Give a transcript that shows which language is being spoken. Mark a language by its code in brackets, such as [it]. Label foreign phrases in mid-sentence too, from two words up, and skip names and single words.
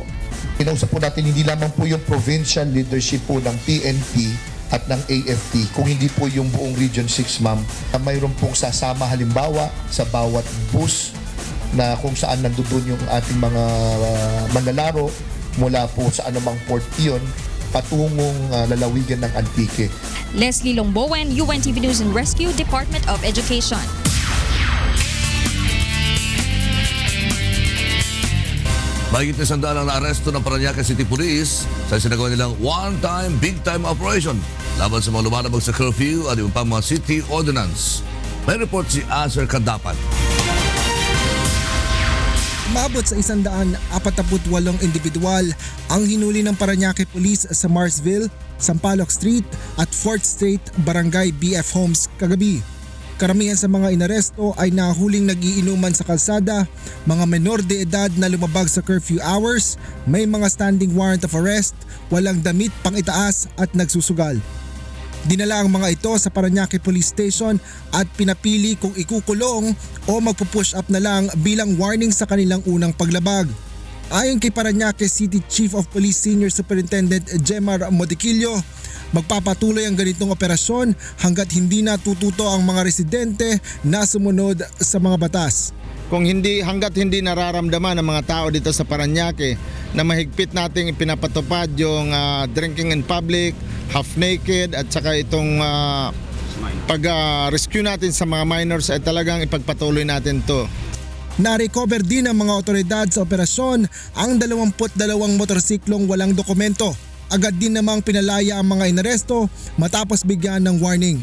[tl] Kinausap po natin hindi lamang po yung [en] provincial leadership [tl] po ng PNP at ng AFP, kung hindi po yung buong Region 6, ma'am, na mayroon pong sasama halimbawa sa bawat bus na kung saan nandoon yung ating mga manlalaro mula po sa anumang port iyon patungong lalawigan ng Antique. Leslie Longbowen, UNTV News and Rescue, Department of Education. Mahigit na 100 ang naaresto ng Parañaque City Police sa sinagawa nilang [en] one-time, big-time operation [tl] laban sa mga lumalabag sa curfew at iba pang mga [en] city ordinance. [tl] May report si Azer Kadapan. Umabot sa 148 individual ang hinuli ng Parañaque Police sa Marsville, Sampaloc Street at 4th Street Barangay BF Homes kagabi. Karamihan sa mga inaresto ay nahuling nagiinuman sa kalsada, mga menor de edad na lumabag sa [en] curfew hours, [tl] may mga [en] standing warrant of arrest, [tl] walang damit pang itaas at nagsusugal. Dinala ang mga ito sa Parañaque Police Station at pinapili kung ikukulong o magpupush up na lang bilang warning sa kanilang unang paglabag. Ayon kay Parañaque City Chief of Police Senior Superintendent Jemar Modiquillo, magpapatuloy ang ganitong operasyon hanggat hindi natututo ang mga residente na sumunod sa mga batas. Hanggat hindi nararamdaman ng mga tao dito sa Parañaque na mahigpit nating ipinapatupad yung [en] drinking in public, half naked [tl] at saka itong pag-rescue natin sa mga minors ay talagang ipagpatuloy natin to. Na-recover din ng mga otoridad sa operasyon ang 22 motorsiklong walang dokumento. Agad din namang pinalaya ang mga inaresto matapos bigyan ng warning.